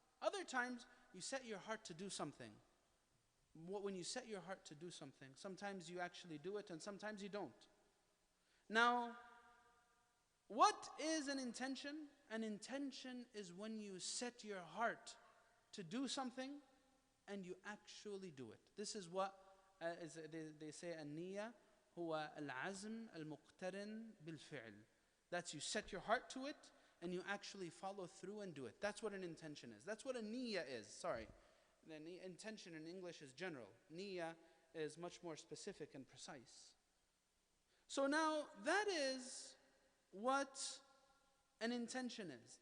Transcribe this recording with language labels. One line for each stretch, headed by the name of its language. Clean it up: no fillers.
English: Other times, you set your heart to do something. When you set your heart to do something, sometimes you actually do it, and sometimes you don't. Now, what is an intention? An intention is when you set your heart to do something, and you actually do it. This is what they say a niyyah
Arabic: هو العزم المقترن بالفعل.
English: That's you set your heart to it and you actually follow through and do it. That's what an intention is. That's what a niyyah is. Sorry. The intention in English is general. Niyyah is much more specific and precise. So now that is what an intention is.